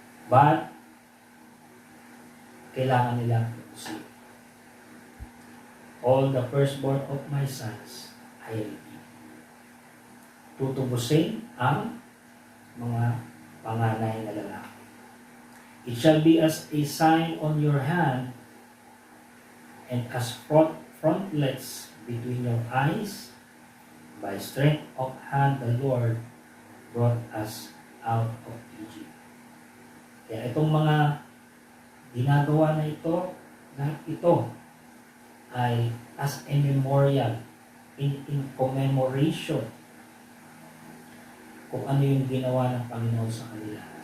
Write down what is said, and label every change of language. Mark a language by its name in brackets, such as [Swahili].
[Filipino] But, kailangan nilang tutusin. [English] All the firstborn of my sons, I redeem. [Filipino] Tutubusin ang mga panganay na lalaki. [English] It shall be as a sign on your hand and as frontlets between your eyes. By strength of hand, the Lord brought us out of Egypt. [Filipino] Kaya itong mga ginagawa na ito, lahat ito ay [English] as a memorial, in commemoration [Filipino] kung ano yung ginawa ng Panginoon sa kanila.